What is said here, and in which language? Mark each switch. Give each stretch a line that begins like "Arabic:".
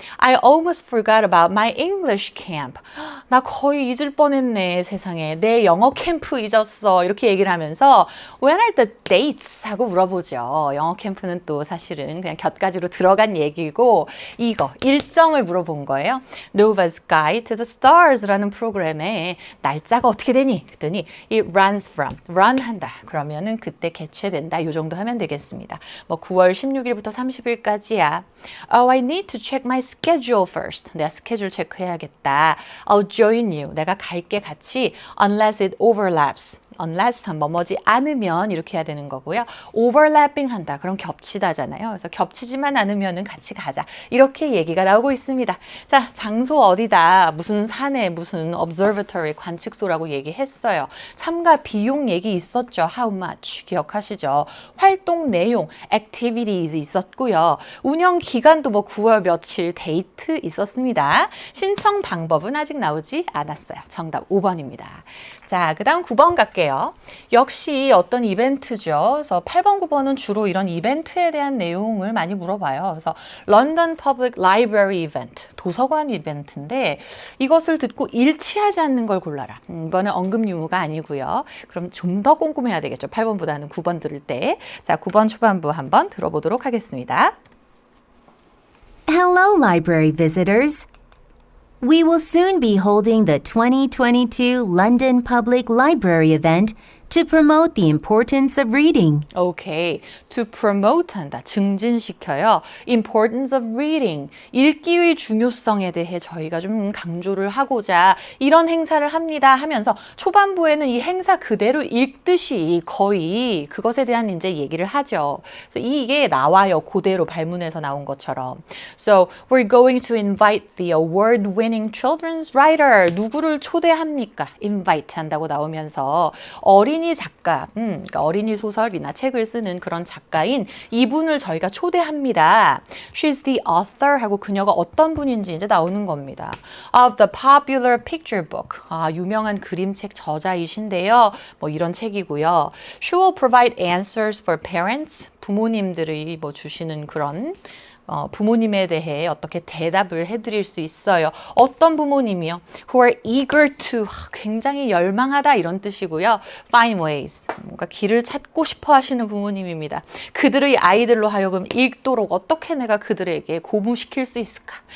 English: I almost forgot about my English camp.
Korean: 나 거의 잊을 뻔했네. 세상에. 내 영어 캠프 잊었어. 이렇게 얘기를 하면서
English: When are the dates?
Korean: 하고 물어보죠. 영어 캠프는 또 사실은 그냥 곁가지로 들어간 얘기고 이거 일정을 물어본 거예요. Nova's Guide to the Stars라는 프로그램에 날짜가 어떻게 되니? 그랬더니
English: it runs from,
Korean: run 한다. 그러면은 그때 개최된다. 이 정도 하면 되겠습니다. 뭐 9월 16일부터 30일까지야.
English: Oh, I need to check my schedule first.
Korean: 내가 스케줄 체크해야겠다.
English: I'll join you.
Korean: 내가 갈게 같이
English: unless it overlaps.
Korean: unless 뭐뭐지 않으면 이렇게 해야 되는 거고요. overlapping 한다. 그럼 겹치다잖아요. 그래서 겹치지만 않으면은 같이 가자. 이렇게 얘기가 나오고 있습니다. 자, 장소 어디다. 무슨 산에 무슨 observatory 관측소라고 얘기했어요. 참가 비용 얘기 있었죠. How much 기억하시죠? 활동 내용 activities 있었고요. 운영 기간도 뭐 9월 며칠 데이트 있었습니다. 신청 방법은 아직 나오지 않았어요. 정답 5번입니다. 자, 그 다음 9번 갈게요. 역시 어떤 이벤트죠. 그래서 8번, 9번은 주로 이런 이벤트에 대한 내용을 많이 물어봐요. 그래서 London Public Library Event, 도서관 이벤트인데 이것을 듣고 일치하지 않는 걸 골라라. 이번엔 언급 유무가 아니고요. 그럼 좀 더 꼼꼼해야 되겠죠. 8번보다는 9번 들을 때. 자, 9번 초반부 한번 들어보도록 하겠습니다.
English: Hello, library visitors. We will soon be holding the 2022 London Public Library event to promote the importance of reading. Okay.
Korean: To promote 한다. 증진시켜요.
English: Importance of reading.
Korean: 읽기의 중요성에 대해 저희가 좀 강조를 하고자 이런 행사를 합니다 하면서 초반부에는 이 행사 그대로 읽듯이 거의 그것에 대한 이제 얘기를 하죠. 그래서 이게 나와요. 그대로 발문에서 나온 것처럼.
English: So, we're going to invite the award-winning children's writer.
Korean: 누구를 초대합니까? invite 한다고 나오면서 어린이 작가, 그러니까 어린이 소설이나 책을 쓰는 그런 작가인 이분을 저희가 초대합니다.
English: She's the author
Korean: 하고 그녀가 어떤 분인지 이제 나오는 겁니다.
English: Of the popular picture book.
Korean: 유명한 그림책 저자이신데요. 뭐 이런 책이고요. She will provide answers for parents. 부모님들이 뭐 주시는 그런 부모님에 대해 어떻게 대답을 해드릴 수 있어요. 어떤 부모님이요?
English: Who are eager to,
Korean: 굉장히 열망하다 이런 뜻이고요.
English: Find ways,
Korean: 뭔가 길을 찾고 싶어 하시는 부모님입니다. 그들의 아이들로 하여금 읽도록 어떻게 내가 그들에게 고무시킬 수 있을까?